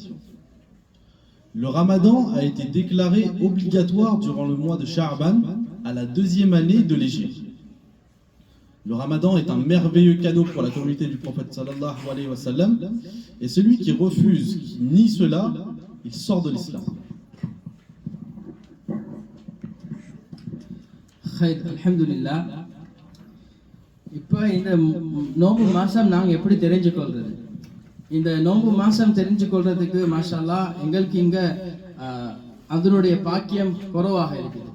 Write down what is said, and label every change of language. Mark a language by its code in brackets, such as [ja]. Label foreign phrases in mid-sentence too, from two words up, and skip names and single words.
[fr] Le Ramadan a été déclaré obligatoire durant le mois de Sha'ban à la 2e année de l'Hégire. Le Ramadan est un merveilleux cadeau pour la communauté du prophète [ar] صلى الله عليه وسلم, [fr] et celui qui refuse, qui nie cela, il sort de l'islam. [ar] அல்ஹம்துலில்லாஹ். [ta] இப்போ இந்த நோம்பு மாசம் நாங்கள் எப்படி தெரிஞ்சுக்கொள்றது? இந்த நோம்பு மாசம் தெரிஞ்சுக்கொள்றதுக்கு [ar] ما شاء الله [ta] எங்களுக்கு இங்க அதனுடைய பாக்கியம் குறைவாக இருக்குது.